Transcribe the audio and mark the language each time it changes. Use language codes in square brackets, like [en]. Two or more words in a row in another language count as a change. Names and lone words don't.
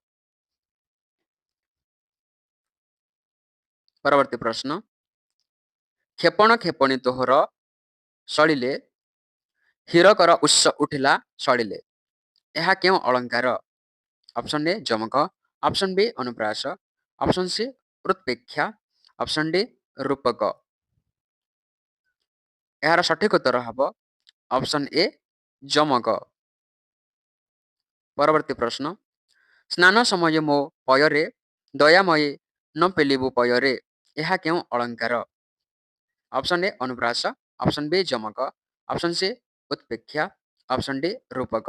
[or] ପରବର୍ତ୍ତୀ ପ୍ରଶ୍ନ, କ୍ଷେପଣ କ୍ଷେପଣୀ ତୋହର ସଳିଲେ, ହୀରକର ଉତ୍ସ ଉଠିଲା ସଳିଲେ। ଏହା କେଉଁ ଅଳଙ୍କାର? ଅପସନ୍ ଏ ଯମକ, ଅପସନ୍ ବି ଅନୁପ୍ରାସ, ଅପସନ୍ ସି ଉତ୍ପ୍ରେକ୍ଷା, ଅପସନ୍ ଡି ରୂପକ। ଏହାର ସଠିକ ଉତ୍ତର ହେବ ଅପସନ୍ ଏ ଯମକ। ପରବର୍ତ୍ତୀ ପ୍ରଶ୍ନ, ସ୍ନାନ ସମୟେ ମୋ ପୟରେ ଦୟାମୟୀ ନ ପେଲିବୁ ପୟରେ, ଏହା କେଉଁ ଅଳଙ୍କାର? ଅପସନ୍ ଏ ଅନୁପ୍ରାସ, ଅପସନ୍ ବି ଯମକ, ଅପସନ୍ ସି ଉତ୍ପ୍ରେକ୍ଷା, ଅପସନ୍ ଡି ରୂପକ।